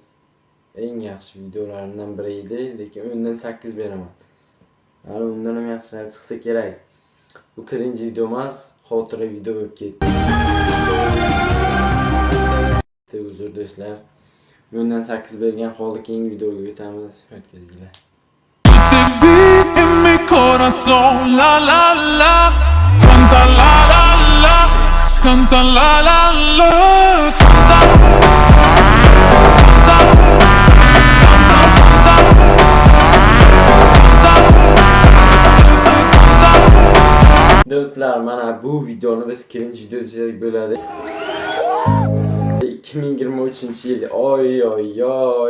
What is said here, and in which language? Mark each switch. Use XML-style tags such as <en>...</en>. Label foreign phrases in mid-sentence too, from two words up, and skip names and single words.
<uz>Eng yaxshi videolarimdan biri edi, lekin undan 8 beraman. Hali undan ham yaxshilari chiqsa kerak. Bu birinchi video emas, xotira video bo'lib ketdi. Uzr do'stlar. Undan 8 bergan holda keyingi videoga o'tamiz. O'tkazinglar.</uz> <es>En mi corazón, la la la, canta la la la, canta la la la, canta.</es> <uz>Do'stlar, mana bu videoni biz birinchi video desak bo'ladi. 2023-yil. Oy.</uz>